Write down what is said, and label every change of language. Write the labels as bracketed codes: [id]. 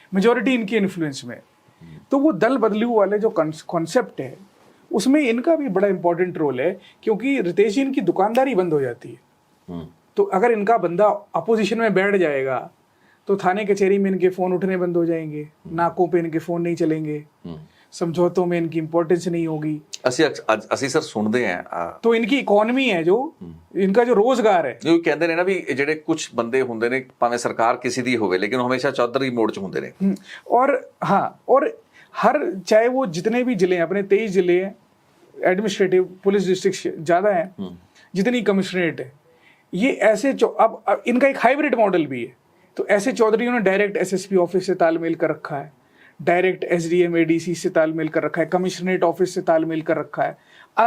[hi] Majority इनके influence में है। तो वो दल बदलू वाले जो कॉन्सेप्ट है, उसमें इनका भी बड़ा इंपॉर्टेंट रोल है, क्योंकि रितेश जी इनकी दुकानदारी बंद हो जाती है। तो अगर इनका बंदा अपोजिशन में बैठ जाएगा तो थाने कचहरी में इनके फोन उठने बंद हो जाएंगे, नाकों पे इनके फोन नहीं चलेंगे, समझौतों में इनकी इंपॉर्टेंस नहीं होगी। [pa] ਅਸੀਂ ਸਰ ਸੁਣਦੇ ਆ, [hi] तो इनकी इकोनॉमी है, जो इनका जो रोजगार है, [pa] ਜੋ ਕਹਿੰਦੇ ਨੇ ਨਾ ਵੀ ਜਿਹੜੇ ਕੁਝ ਬੰਦੇ ਹੁੰਦੇ ਨੇ, ਭਾਵੇਂ ਸਰਕਾਰ ਕਿਸੇ ਦੀ ਹੋਵੇ, ਲੇਕਿਨ ਉਹ ਹਮੇਸ਼ਾ ਚੌਧਰੀ ਮੋੜ 'ਚ ਹੁੰਦੇ ਨੇ। [hi] और हाँ, और हर चाहे वो जितने भी जिले हैं, अपने 23 जिले हैं, एडमिनिस्ट्रेटिव पुलिस डिस्ट्रिक्ट ज़्यादा हैं, जितनी कमिश्नरेट है, ये ऐसे अब इनका एक हाइब्रिड मॉडल भी है। तो ऐसे चौधरियों ने डायरेक्ट SSP ऑफिस से तालमेल कर रखा है, डायरेक्ट SDM ADC से तालमेल कर रखा है, कमिश्नरेट ऑफिस से तालमेल कर रखा है।